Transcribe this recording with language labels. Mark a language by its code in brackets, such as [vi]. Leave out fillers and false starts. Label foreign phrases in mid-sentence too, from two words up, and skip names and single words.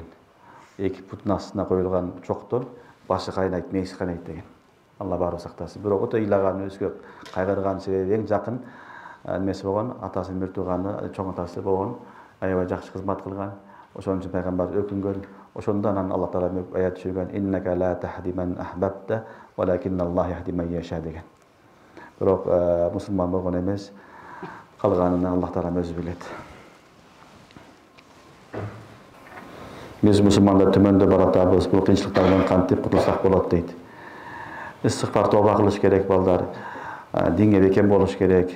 [ky] Эки путун астына коюлган чоктон башы кайнайт, мээси кайнайт деген. Алла баары сактасын. Бирок ото ыйлаган, өзгө кайгырган себеби эң жакын немеси болгон, атасынын мөрт тууганы, чоң атасы болгон, аябай жакшы кызмат кылган. Ошон үчүн пайгамбар өкүнгөн. Ошондо анан Алла Таала аят түшүргөн: [ar] "إنك لا تهدي من أحببت ولكن الله يهدي من يشاء" [ky] деген. Бирок мусулман болгон эмес, калганын Алла Таала өзү билет. Биз мусулмандар төмөндө баратабыз, бул кыйынчылыктардан кантип кутулсак болот дейт. Истигфар тоба кылыш керек балдар. Динге бекем болуш керек.